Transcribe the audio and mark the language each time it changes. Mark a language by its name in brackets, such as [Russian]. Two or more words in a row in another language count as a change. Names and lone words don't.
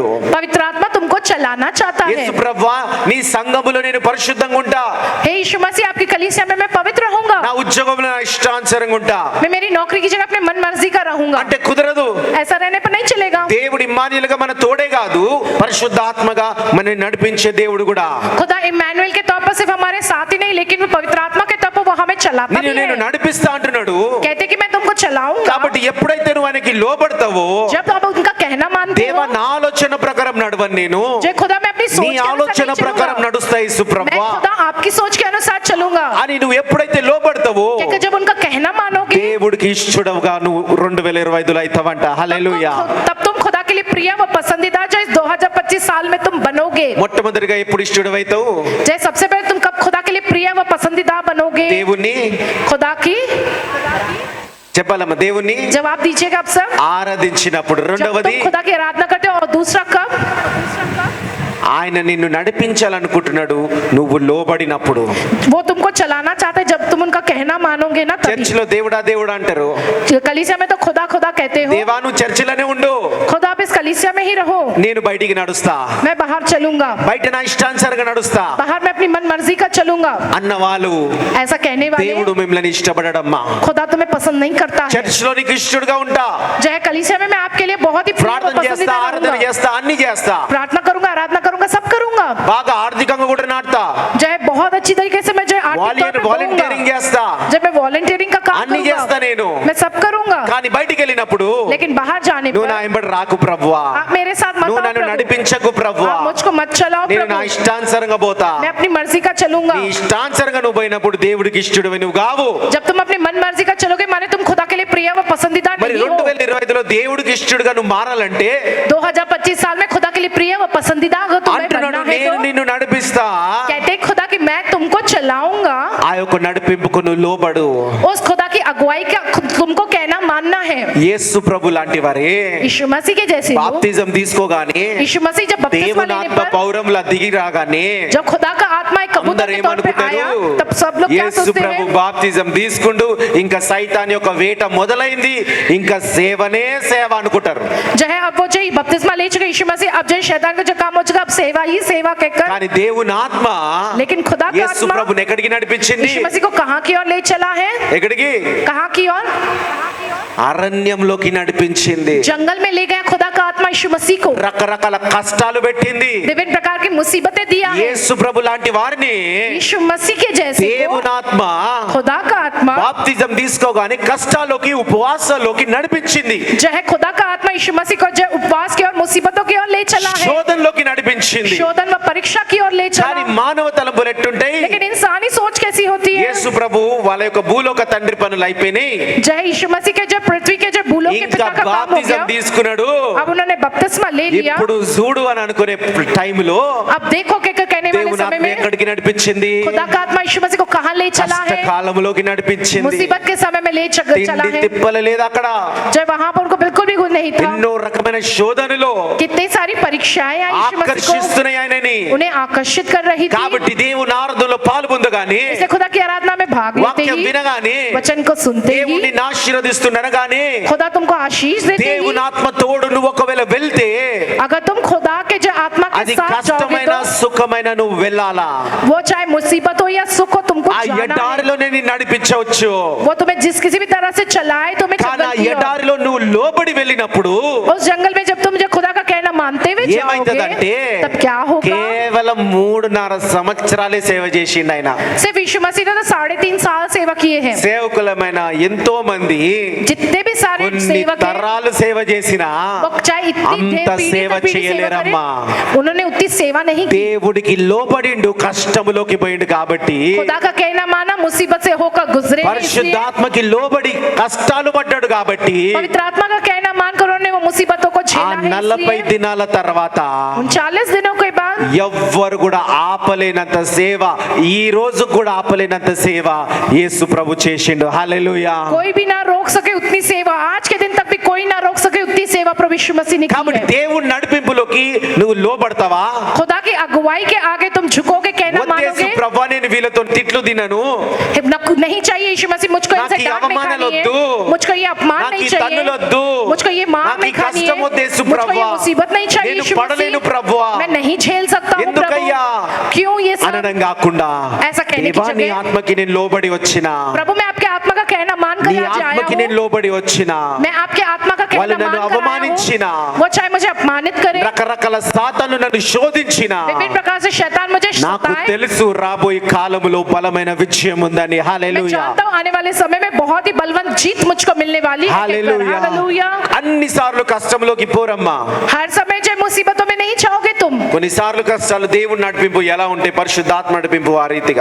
[Hindi] पवित्र आत्मा तुमको चलाना चाहता है। [Telugu] యేసు ప్రభువా, నీ సంఘములో నేను పరిశుద్ధంగా ఉంటా, [Hindi] हे यीशु मसीह, आपकी कलीसिया में मैं पवित्र रहूंगा, [Telugu] నా ఉద్యోగంలో నా ఇష్టానుసారంగా ఉంటా [Hindi] मैं मेरी नौकरी की जगह अपने मन मर्जी का रहूंगा। [Telugu] అంటే కుదరదు. [Hindi] ऐसा रहने पर नहीं चलेगा। [Telugu] దేవుడు ఇమ్మానుయేలుగా మన తోడే కాదు, పరిశుద్ధాత్మగా మనల్ని నడిపించే దేవుడు కూడా. [Hindi] खुदा इम्मानुएल के तौर पर सिर्फ हमारे साथ ही नहीं, लेकिन वो पवित्र आत्मा के तौर पर वो हमें चलाता [Telugu] నిన్ను [Hindi] भी [Telugu] నేను [Hindi] है। [Telugu] నడిపిస్తా అంటున్నాడు. [Hindi] कहते कि मैं तुमको चलाऊंगा। [Telugu] కాబట్టి ఎప్పుడైతే నువ్వు ఆయనకి లోబడతావో, [Hindi] जब आप उनका कहना मानते [Telugu] దేవా [Hindi] हो, [Telugu] నా ఆలోచన ప్రకారం నడవను నేను, [Hindi] जो खुदा मैं अपनी सोच [Telugu] నీ [Hindi] के अनुसार [Telugu] ఆలోచన [Hindi] नहीं [Telugu] ప్రకారం [Hindi] चलूंगा, [Telugu] నడుస్తా యేసు [Hindi] मैं [Telugu] ప్రభువా [Hindi] खुदा आपकी सोच के अनुसार चलूंगा। [Telugu] అని నువ్వు ఎప్పుడైతే లోబడతావో, [Hindi] क्योंकि जब उनका कहना मानोगे, [Telugu] దేవుడికి ఇష్టడుగా నువ్వు 2025లో అవుతావంట. హల్లెలూయా. [Hindi] तब तुम खुदा के लिए प्रिय व पसंदीदा जो इस 2025 साल में तुम बनोगे। [Telugu] మొట్టమొదటిగా ఎప్పుడు ఇష్టడు అవుతావు? [Hindi] जैसे सबसे पहले तुम कब खुदा के लिए प्रिय व पसंदीदा बनोगे? [Telugu] దేవుణ్ణి [Hindi] खुदा की [Telugu] చెప్పాలమ్మా, దేవుణ్ణి [Hindi] जवाब दीजिएगा आप सब। [Telugu] ఆరాధించినప్పుడు. [Hindi] जब [Telugu] రెండవది, [Hindi] तुम खुदा की आराधना करते हो। और दूसरा कब? [Telugu] ఆయన నిన్ను నడిపించాలనుకుంటున్నాడు నువ్వు లోబడినప్పుడు. [Hindi] वो तुमको चलाना चाहते हैं जब तुम उनका कहना मानोगे ना, तभी। [Telugu] చర్చిలో దేవుడా దేవుడా అంటారు. [Hindi] कलीसिया में तो खुदा खुदा कहते हो। [Telugu] దేవా నువ్వు చర్చిలోనే ఉండు, [Hindi] खुदा आप इस कलीसिया में ही रहो, [Telugu] నేను బయటికి నడుస్తా, [Hindi] मैं बाहर चलूंगा, [Telugu] బయట నా ఇష్టానుసారంగా నడుస్తా [Hindi] बाहर मैं अपनी मन मर्जी का चलूंगा। [Telugu] అన్న వాళ్ళు [Hindi] ऐसा कहने वाले [Telugu] దేవుడు మిమ్మల్ని ఇష్టపడడమ్మా. [Hindi] खुदा तुम्हें पसंद नहीं करता है। [Telugu] చర్చిలో నీకు ఇష్టడుగా ఉంటా, [Hindi] जो है कलीसिया में मैं आपके लिए बहुत ही प्रिय व [Telugu] ప్రార్థన చేస్తా, [Hindi] पसंदीदा [Telugu] ఆరాధన [Hindi] रहूंगा। [Telugu] చేస్తా, అన్ని చేస్తా, [Hindi] प्रार्थना करूंगा, आराधना करूंगा, सब करूंगा। [Telugu] బాగా ఆర్థికంగా కూడా నాటుతా, [Hindi] जो है बहुत अच्छी तरीके से मैं जो है आर्थिक तौर पे [Telugu] వాలంటీరింగ్ [Hindi] दूंगा। [Telugu] చేస్తా, [Hindi] जब मैं वॉलंटियरिंग का काम [Telugu] అన్ని చేస్తా [Hindi] करूंगा, [Telugu] నేను. [Hindi] मैं सब करूंगा। [Telugu] కానీ బయటికి వెళ్ళినప్పుడు [Hindi] लेकिन बाहर जाने [Telugu] నువ్వు [Hindi] पर [Telugu] నా వెంబడి రాకు ప్రభువా, [Hindi] आप मेरे साथ मत [Telugu] నువ్వు [Hindi] आओ [Telugu] నన్ను [Hindi] प्रभु। [Telugu] నడిపించకు ప్రభువా, [Hindi] आप मुझको मत चलाओ [Telugu] నేను నా [Hindi] प्रभु। [Telugu] ఇష్టానుసారంగా పోతా. [Hindi] मैं अपनी मर्जी का चलूंगा। [Telugu] నీ ఇష్టానుసారంగా నువ్వు పోయినప్పుడు దేవుడికి ఇష్టడు నువ్వు కావు. [Hindi] जब तुम अपनी मन मर्जी का चलोगे माने तुम खुदा के लिए प्रिय व पसंदीदा [Telugu] మరి [Hindi] नहीं हो। [Telugu] 2025లో దేవుడికి ఇష్టడుగా నువ్వు మారాలంటే [Hindi] 2025 साल में खुदा के लिए प्रिय व पसंदीदा अगर तुम्हें [Telugu] అంటున్నాడు, [Hindi] बनना है [Telugu] నేను [Hindi] तो [Telugu] నిన్ను నడిపిస్తా. [Hindi] कहते हैं खुदा कि मैं तुमको चलाऊंगा। [Telugu] ఆ యొక్క నడిపింపుకు నువ్వు లోబడు. [Hindi] उस खुदा की अगुवाई का तुमको कहना मानना है। [Telugu] యేసు ప్రభు లాంటి వారే [Hindi] यीशु मसीह के जैसे लोग, [Telugu] బాప్తిజం తీసుకోగానే, [Hindi] यीशु मसीह जब बपतिस्मा [Telugu] దేవుని [Hindi] लेने [Telugu] ఆత్మ [Hindi] पर [Telugu] పౌరంలా దిగి రాగానే [Hindi] जब खुदा का आत्मा एक कबूतर [Telugu] అందరూ [Hindi] के तौर पे आया, [Telugu] ఏమనుకుంటారు? [Hindi] तब सब लोग क्या [Telugu] యేసు [Hindi] सोचते [Telugu] ప్రభు [Hindi] हैं? [Telugu] బాప్తిజం తీసుకుంటూ ఇంకా సైతాన్ యొక్క వేట మొదలైంది, ఇంకా సేవనే సేవ అనుకుంటారు. [Hindi] जो है अब वो जो बपतिस्मा ले चुके यीशु मसीह, अब जो शैतान का जो काम हो चुका, अब सेवा ही सेवा कहकर। [Telugu] కానీ దేవుని ఆత్మ [Hindi] लेकिन खुदा का [Telugu] యేసు [Hindi] आत्मा [Telugu] ప్రభుని ఎక్కడికి నడిపించింది? [Hindi] यीशु मसीह को कहाँ की ओर ले चला है? [Telugu] ఎక్కడికి? [Hindi] कहाँ की ओर? [Telugu] అరణ్యంలోకి నడిపించింది, [Hindi] जंगल में ले गया खुदा का आत्मा यीशु मसीह को, [Telugu] రకరకాల కష్టాలు పెట్టింది. [Hindi] विभिन्न प्रकार की मुसीबतें दिया है। [Telugu] యేసు ప్రభు లాంటి వారిని [Hindi] यीशु मसीह के जैसे को [Telugu] దేవునాత్మ [Hindi] खुदा का आत्मा [Telugu] బాప్తిజం తీసుకోగానే కష్టాల్లోకి ఉపవాసాల్లోకి నడిపించింది, [Hindi] जो है खुदा का आत्मा यीशु मसीह को जो उपवास की और मुसीबतों की ओर ले चला है, [Telugu] శోధనలోకి నడిపించింది. [Hindi] शोधन व परीक्षा की ओर ले [Telugu] కానీ [Hindi] चला। [Telugu] మానవ తలంపులు ఎట్టుంటాయి? [Hindi] लेकिन इंसानी सोच कैसी होती है? [Telugu] యేసు ప్రభు వాళ్ళ యొక్క భూలోక తండ్రి పనులు అయిపోయినాయి, [Hindi] जो है यीशु मसीह के जो पृथ्वी के जो भूलों के [Telugu] ఇంకా [Hindi] पिता का काम हो [Telugu] బాప్తిజం [Hindi] गया, [Telugu] తీసుకున్నాడు. [Hindi] अब उन्होंने बपतिस्मा ले लिया। [Telugu] ఇప్పుడు చూడు అని అనుకునే టైంలో [Hindi] अब देखो के कहने वाले [Telugu] దేవుని [Hindi] समय [Telugu] ఆత్మ [Hindi] में [Telugu] ఎక్కడికి నడిపించింది? [Hindi] खुदा का आत्मा यीशु मसीह को कहां ले चला है? [Telugu] కష్టకాలంలోకి నడిపించింది. [Hindi] मुसीबत के समय में ले चला [Telugu] తిండి [Hindi] है, [Telugu] తిప్పలు లేదు అక్కడ, [Hindi] जब वहां पर उनको बिल्कुल भी गुण नहीं था। [Telugu] ఎన్నో రకమైన శోధనలో [Hindi] कितनी सारी परीक्षाएं आई यीशु मसीह [Telugu] ఆకర్షిస్తున్నాయి ఆయనని. [Hindi] को, उन्हें आकर्षित कर रही थी। [Telugu] కాబట్టి దేవుని ఆరాధనలో పాల్పొందగానే, [Hindi] इसलिए खुदा की आराधना में भाग लेते [Telugu] వాక్యం [Hindi] ही, [Telugu] వినగానే, [Hindi] वचन को सुनते ही [Telugu] దేవుడిని ఆశీర్వదిస్తుండగానే, [Hindi] खुदा तुमको आशीष देते ही, [Telugu] దేవుని ఆత్మ తోడు నువ్వు ఒకవేళ వెళ్తే [Hindi] अगर तुम खुदा के जो आत्मा के [Telugu] అది [Hindi] साथ जाओगे [Telugu] కష్టమైన [Hindi] तो [Telugu] సుఖమైన నువ్వు వెళ్ళాలా. [Hindi] वो चाहे मुसीबत हो या सुख हो तुमको [Telugu] ఆ [Hindi] जाना है। [Telugu] ఎడారిలోనే నీ నడిపించవచ్చు. [Hindi] वो तुम्हें जिस किसी भी तरह से चलाए तुम्हें [Telugu] కానీ ఆ [Hindi] जंगल की ओर। [Telugu] ఎడారిలో నువ్వు లోబడి వెళ్ళినప్పుడు [Hindi] उस जंगल में जब तुम जो खुदा का कहना मानते हुए जाओगे [Telugu] ఏమైందంటే, [Hindi] तब क्या होगा? [Telugu] కేవలం 3.5 సంవత్సరాలే సేవ చేసిండు ఆయన. [Hindi] सिर्फ यीशु मसीह ने तो 3.5 साल सेवा किए हैं। [Telugu] సేవకులమైన ఎంతో మంది [Hindi] जितने भी सारे [Telugu] కొన్ని [Hindi] सेवक हैं, [Telugu] తరాలు సేవ చేసినా [Hindi] वो चाहे इतनी [Telugu] అంత [Hindi] पीढ़ी [Telugu] సేవ [Hindi] दर पीढ़ी सेवा [Telugu] చేయలేరమ్మా. [Hindi] करें, उन्होंने उतनी सेवा नहीं की। [Telugu] దేవుడికి లోబడిండు, కష్టములోకి పోయిండు కాబట్టి, [Hindi] खुदा का कहना माना, मुसीबत से होकर गुजरे, इसलिए [Telugu] పరిశుద్ధాత్మకి లోబడి కష్టాలు పడ్డాడు కాబట్టి, [Hindi] पवित्र आत्मा का कहना मानकर उन्होंने वो मुसीबतों को [Telugu] ఆ [Hindi] झेला है। [Telugu] 40 [Hindi] इसलिए [Telugu] దినాల తర్వాత [Hindi] 39 दिनों के बाद [Telugu] ఎవ్వరు కూడా ఆపలేనంత సేవ, ఈ రోజు కూడా ఆపలేనంత సేవ యేసు ప్రభు చేసిండు. హల్లెలూయా. [Hindi] कोई भी ना रोक सके उतनी सेवा, आज के दिन तक भी कोई ना रोक सके उतनी सेवा प्रभु यीशु मसीह ने की [Telugu] కాబట్టి [Hindi] है। [Telugu] దేవుని నడిపింపులోకి నువ్వు లోబడతావా? [Hindi] खुदा की अगुवाई के आगे तुम झुकोगे, कहना [Telugu] వద్దేసు [Hindi] मानोगे? [Telugu] ప్రభా నేను వీళ్ళతో తిట్లు తినను, [Hindi] नहीं चाहिए यीशु मसीह, मुझको [Telugu] నాకు [Hindi] इनसे [Telugu] ఈ [Hindi] डांट नहीं खानी [Telugu] అవమానాలు [Hindi] है, [Telugu] వద్దు, [Hindi] मुझको ये अपमान [Telugu] నాకు [Hindi] नहीं [Telugu] ఈ [Hindi] चाहिए, [Telugu] తన్నులొద్దు, [Hindi] मुझको ये मार [Telugu] నాకు ఈ [Hindi] नहीं खानी [Telugu] కష్టం [Hindi] है, [Telugu] వద్దేసు [Hindi] मुझको ये [Telugu] ప్రభువా, [Hindi] मुसीबत नहीं चाहिए [Telugu] నేను [Hindi] यीशु [Telugu] పడలేను [Hindi] मसीह, [Telugu] ప్రభువా, [Hindi] मैं नहीं झेल सकता हूँ [Telugu] ఎందుకయ్యా [Hindi] प्रभु, क्यों ये सब? [Telugu] అనడం కాకుండా, [Hindi] ऐसा कहने की [Telugu] దేవా నీ [Hindi] जगह, [Telugu] ఆత్మకి నేను లోబడి వచ్చిన, [Hindi] प्रभु मैं आपके आत्मा का कहना मान [Telugu] నీ [Hindi] कर आज आया [Telugu] ఆత్మకి నేను [Hindi] हूँ, [Telugu] లోబడి వచ్చిన, [Hindi] मैं आपके आत्मा का [Telugu] వాళ్ళు [Hindi] कहना [Telugu] నన్ను [Hindi] मान कर आया [Telugu] అవమానించిన, [Hindi] हूँ, वो चाहे मुझे अपमानित करे, [Telugu] రకరకాల సాతాను నన్ను శోధించిన, [Hindi] विभिन्न प्रकार से शैतान मुझे [Telugu] నాకు [Hindi] सताए, [Telugu] తెలుసు రాబోయే కాలములో బలమైన విజయం ఉందని. [Hindi] मैं [Telugu] హల్లెలూయా. [Hindi] जानता हूँ आने वाले समय में बहुत ही बलवंत जीत मुझको मिलने वाली है। [Telugu] హల్లెలూయా. [Hindi] हालेलुया। [Telugu] అన్ని సార్లు కష్టంలోకి పోరమ్మా. [Hindi] हर समय जो मुसीबतों में नहीं चाहोगे तुम। [Telugu] కొన్నిసార్లు కష్టాలు దేవుని నడిపింపు ఎలా ఉంటే, పరిశుద్ధాత్మ నడిపింపు ఆ రీతిగా,